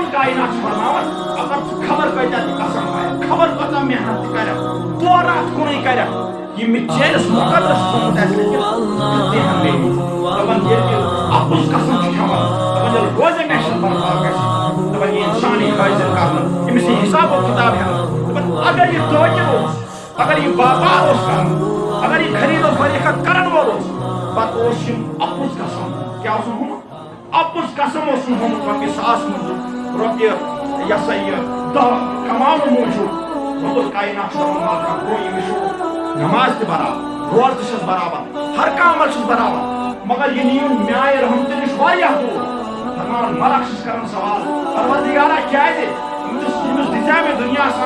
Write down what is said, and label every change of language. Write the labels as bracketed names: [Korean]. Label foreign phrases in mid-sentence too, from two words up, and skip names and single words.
[Kashmiri] الکائنات چھُ فرماوان اگر ژٕ خبر کۭتیاہ تہِ قسم آیکھ خبر کۭژاہ محنت تہِ کرکھ دورٕ اتھ کُنُے کرکھ یہ مےٚ چٲنِس مُقدس تھوٚومُت آسہِ تِژٕے ہن میری دپان ییٚلہِ اپُز قسم چھُ کھٮ۪وان دپان ییٚلہِ روزے محشر برپا گژھِ دپان یہِ انسان یی حٲضر کرنہٕ أمِس یی حساب و کِتاب ہٮ۪نہٕ دپان اگر یہِ تاجر اوس اگر یہِ باپار اوس کران اگر یہِ خرید و فروخت کرن وول اوس پتہٕ اوس یِم اپُز قسم کیٛاہ اوسُن ہومُت اپُز قسم اوسُن ہومُت رۄپیہِ 1000 موٗجوٗب رۄپیہِ یہِ ہسا یہِ 10 کماونہٕ موٗجوٗب رب الکائنات چھُ دپان مالکا گوٚو ییٚمِس چھُ نماز تہِ برابر روزٕ تہِ چھُس برابر ہر کانٛہہ عمل چھُس برابر مگر یہِ نِیُن میانہِ رحمتہٕ نِش واریاہ دوٗر فرماوان ملک چھُس کران سوال پروردگارا کیٛازِ ییٚمِس دِژے مےٚ دُنیاہس